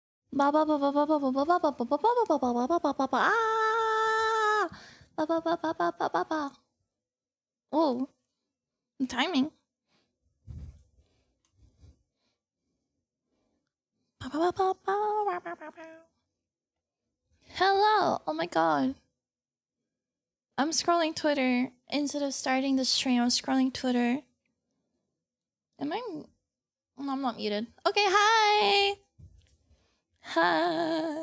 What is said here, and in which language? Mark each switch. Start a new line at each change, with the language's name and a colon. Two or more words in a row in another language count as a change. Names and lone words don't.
English: Ba ba ba ba ba ba ba ba ba ba ba ba ba ba ba ba ba ba ba. Ah! Ba ba ba ba ba ba ba ba. Oh, timing. Ba ba ba ba ba ba ba ba. Hello. Oh my god. I'm scrolling Twitter instead of starting the stream. I'm scrolling Twitter. Am I? No, I'm not muted. Okay, hi. Hi.